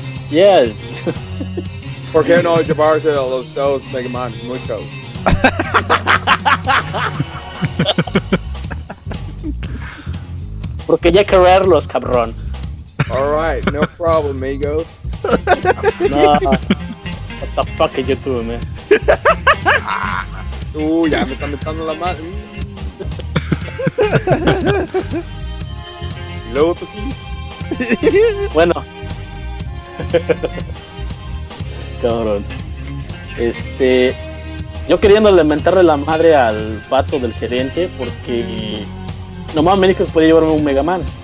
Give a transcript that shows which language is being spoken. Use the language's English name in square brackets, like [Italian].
[English] Yeah. [Spanish] ¿Por qué no llevarte los 2 Megaman? Mucho. Porque ya quererlos, cabrón. [English] All right, no problem, amigo. No. What the fuck are you doing, man? [Spanish] Ya me están metiendo la madre. ¿Y luego tú qué? Bueno. Cabrón. Yo queriendo lamentarle la madre al vato del gerente, porque nomás me dijo que podía llevarme un Mega Man.